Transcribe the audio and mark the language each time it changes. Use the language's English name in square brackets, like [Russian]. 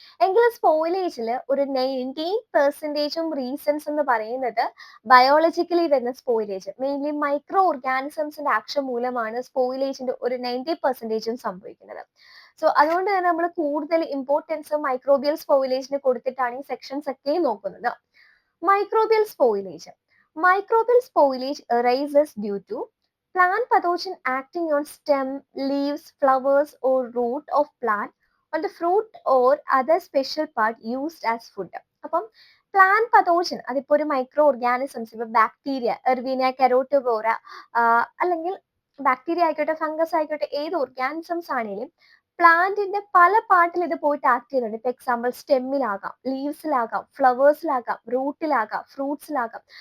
[Malayalam] എങ്കിലും സ്പോയിലേജിൽ ഒരു 19% റീസൺസ് എന്ന് പറയുന്നത് ബയോളജിക്കലി വരുന്ന സ്പോയിലേജ്, മെയിൻലി മൈക്രോ ഓർഗാനിസംസിന്റെ ആക്ഷൻ മൂലമാണ് സ്പോയിലേജിന്റെ ഒരു 90% സംഭവിക്കുന്നത്. സോ അതുകൊണ്ട് തന്നെ നമ്മൾ കൂടുതൽ ഇമ്പോർട്ടൻസ് മൈക്രോബിയൽ സ്പോയിലേജിന് കൊടുത്തിട്ടാണ് ഈ സെക്ഷൻസ് ഒക്കെ നോക്കുന്നത്. [English] Microbial spoilage. Microbial spoilage arises due to plant pathogen acting on stem, leaves, flowers or root of plant on the fruit or other special part used as food. [Malayalam] അപ്പം plant പതോജൻ അതിപ്പോ ഒരു micro organisms, ഇപ്പൊ bacteria, Erwinia കെരോട്ടോവോറ, അല്ലെങ്കിൽ bacteria ആയിക്കോട്ടെ fungus ആയിക്കോട്ടെ ഏത് organisms ആണെങ്കിലും പ്ലാന്റിന്റെ പല പാർട്ടിൽ ഇത് പോയിട്ട് ആക്ട് ചെയ്യുന്നുണ്ട്. ഇപ്പൊ എക്സാമ്പിൾ സ്റ്റെമ്മിലാകാം, ലീവ്സിലാകാം, ഫ്ലവേഴ്സിലാകാം, റൂട്ടിലാകാം, ഫ്രൂട്ട്സിലാകാം.